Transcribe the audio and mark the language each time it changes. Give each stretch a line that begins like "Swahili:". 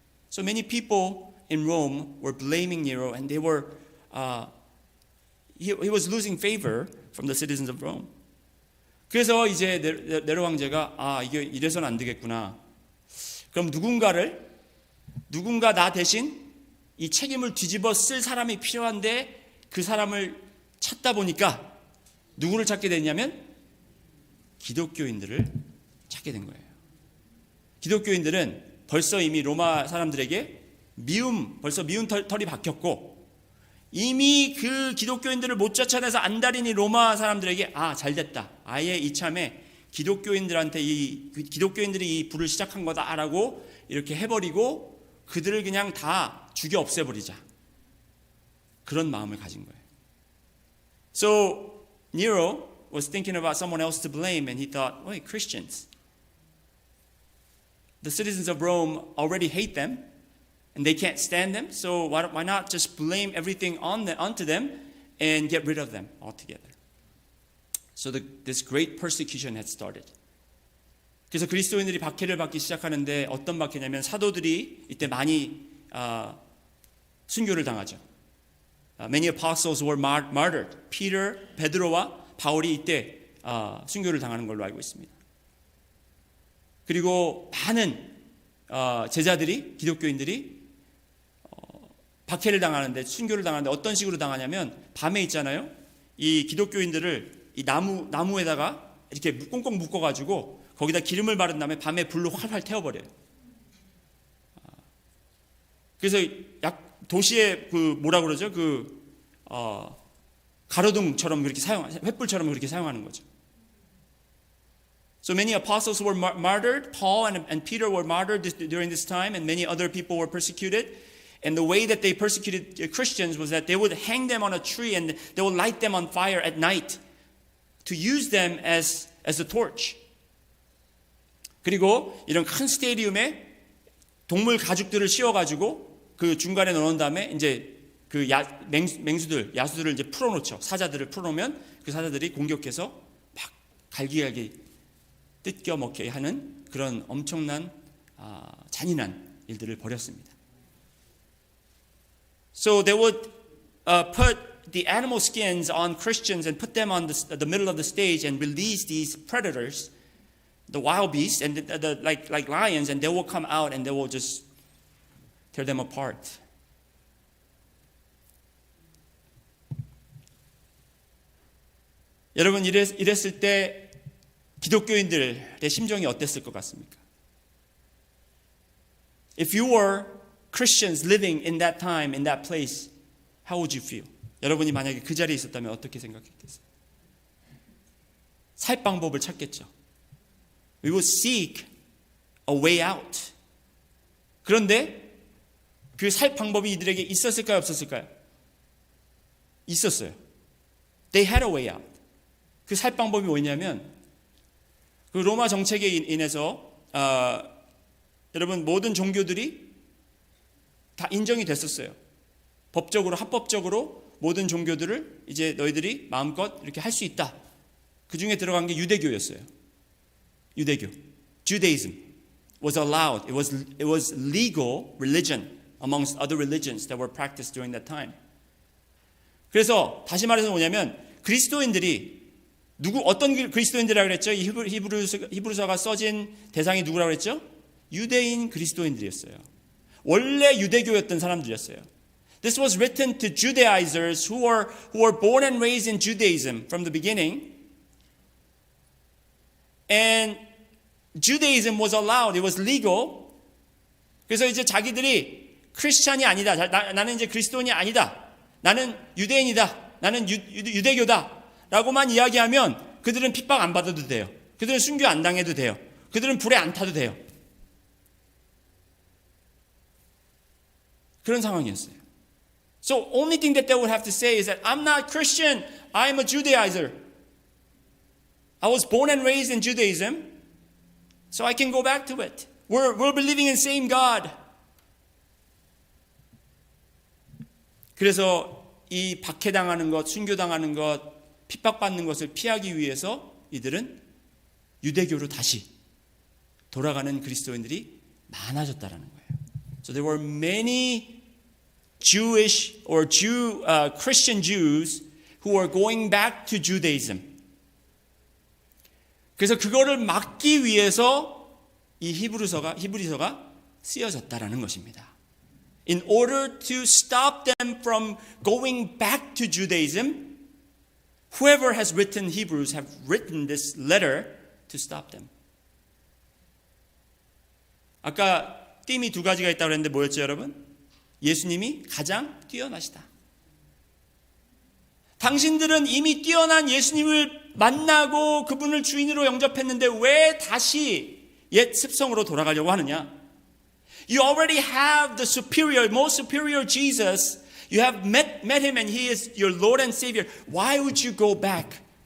English: So many people in Rome were blaming Nero, and they were he was losing favor from the citizens of Rome.
Korean: 그래서 이제 네로 황제가 이게 이래서는 안 되겠구나. 그럼 누군가 나 대신 이 책임을 뒤집어 쓸 사람이 필요한데 그 사람을 찾다 보니까 누구를 찾게 됐냐면 기독교인들을 찾게 된 거예요. 기독교인들은 벌써 이미 로마 사람들에게 벌써 미운 털이 박혔고, 이미 그 기독교인들을 못 쫓아내서 안달인 이 로마 사람들에게 잘 됐다. 아예 이참에 기독교인들이 이 불을 시작한 거다라고 이렇게 해버리고 그들을 그냥 다 죽여 없애버리자. 그런 마음을 가진 거예요. So
English: Nero was thinking about someone else to blame, and he thought, wait, Christians. The citizens of Rome already hate them, and they can't stand them, so why not just blame everything onto them and get rid of them altogether. So this great persecution had started.
Korean: 그래서 그리스도인들이 박해를 받기 시작하는데 어떤 박해냐면 사도들이 이때 많이 순교를 당하죠.
English: Many apostles were martyred.
Korean: 베드로와 바울이 이때 순교를 당하는 걸로 알고 있습니다. 그리고 많은 제자들이, 기독교인들이 박해를 당하는데, 순교를 당하는데 어떤 식으로 당하냐면 밤에 있잖아요. 이 기독교인들을 이 나무에다가 이렇게 꽁꽁 묶어가지고 거기다 기름을 바른 다음에 밤에 불로 활활 태워버려요. 그래서 도시의 뭐라 그러죠? 가로등처럼 그렇게 횃불처럼 그렇게 사용하는 거죠.
English: So many apostles were martyred. Paul and Peter were martyred during this time, and many other people were persecuted. And the way that they persecuted Christians was that they would hang them on a tree and they would light them on fire at night to use them as a torch.
Korean: 그리고 이런 큰 스테디움에 동물 가죽들을 씌워가지고 그 중간에 넣은 다음에 이제 그 야수들을 이제 풀어놓죠. 사자들을 풀어놓으면 그 사자들이 공격해서 막 갈기갈기 뜯겨 먹게 하는 그런 엄청난 잔인한 일들을 벌였습니다.
English: So they would put the animal skins on Christians and put them on the middle of the stage and release these predators, the wild beasts, and like lions, and they will come out and they will just tear them apart.
Korean: 여러분 이랬을 때 기독교인들의 심정이 어땠을 것 같습니까?
English: If you were Christians living in that time, in that place, how would you feel?
Korean: 여러분이 만약에 그 자리에 있었다면 어떻게 생각했겠어요? 살 방법을 찾겠죠.
English: We would seek a way out.
Korean: 그런데 그 살 방법이 이들에게 있었을까요? 없었을까요? 있었어요.
English: They had a way out.
Korean: 그 살 방법이 뭐냐면 그 로마 정책에 인해서 여러분 모든 종교들이 다 인정이 됐었어요. 법적으로, 합법적으로 모든 종교들을 이제 너희들이 마음껏 이렇게 할 수 있다. 그 중에 들어간 게 유대교였어요. 유대교.
English: Judaism was allowed. It was legal religion amongst other religions that were practiced during that time.
Korean: 그래서 다시 말해서 뭐냐면 그리스도인들이 어떤 그리스도인들이라고 그랬죠? 이 히브리서가 써진 대상이 누구라고 그랬죠? 유대인 그리스도인들이었어요. 원래 유대교였던 사람들이었어요.
English: This was written to Judaizers who were born and raised in Judaism from the beginning. And Judaism was allowed. It was legal.
Korean: 그래서 이제 자기들이 크리스찬이 아니다. 나는 이제 그리스도인이 아니다. 나는 유대인이다. 나는 유대교다. 라고만 이야기하면 그들은 핍박 안 받아도 돼요. 그들은 순교 안 당해도 돼요. 그들은 불에 안 타도 돼요. 그런 상황이었어요.
English: So only thing that they would have to say is that I'm not Christian. I'm a Judaizer. I was born and raised in Judaism. So I can go back to it. We're believing in the same God.
Korean: 그래서 이 박해당하는 것, 순교당하는 것, 핍박받는 것을 피하기 위해서 이들은 유대교로 다시 돌아가는 그리스도인들이 많아졌다라는 거예요.
English: So there were many Jewish or Christian Jews who were going back to Judaism.
Korean: 그래서 그거를 막기 위해서 이 히브리서가 쓰여졌다라는 것입니다.
English: In order to stop them from going back to Judaism, whoever has written Hebrews have written this letter to stop them.
Korean: 아까 띠이 두 가지가 있다고 했는데 뭐였죠, 여러분? 예수님이 가장 뛰어나시다. 당신들은 이미 뛰어난 예수님을 만나고 그분을 주인으로 영접했는데 왜 다시 옛 습성으로 돌아가려고 하느냐?
English: You already have the superior, most superior Jesus. You have met him and he is your Lord and Savior. Why would you go back